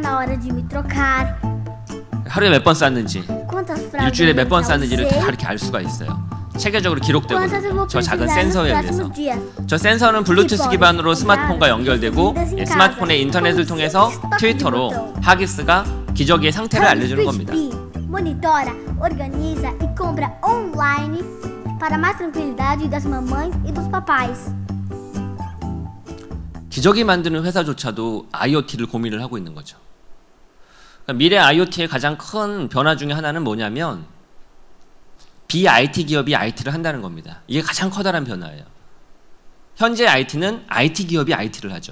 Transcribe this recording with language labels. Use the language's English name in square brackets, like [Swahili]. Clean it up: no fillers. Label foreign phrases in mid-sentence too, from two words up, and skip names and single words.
[Korean] 하루에 몇 번 쌌는지 일주일에 몇 번 쌌는지를 다 이렇게 알 수가 있어요. 체계적으로 기록되거든요. 저 작은 센서에 의해서. 저 센서는 블루투스 기반으로 스마트폰과 연결되고 스마트폰의 인터넷을 통해서 트위터로 하기스가 기저귀의 상태를 알려주는 겁니다. [Portuguese] Monitora, organiza e compra online para mais tranquilidade das mamães e dos papais. [Korean] 기저귀 만드는 회사조차도 IoT를 고민을 하고 있는 거죠. 그러니까 미래 IoT의 가장 큰 변화 중에 하나는 뭐냐면 BIT 기업이 IT를 한다는 겁니다. 이게 가장 커다란 변화예요. 현재 IT는 IT 기업이 IT를 하죠.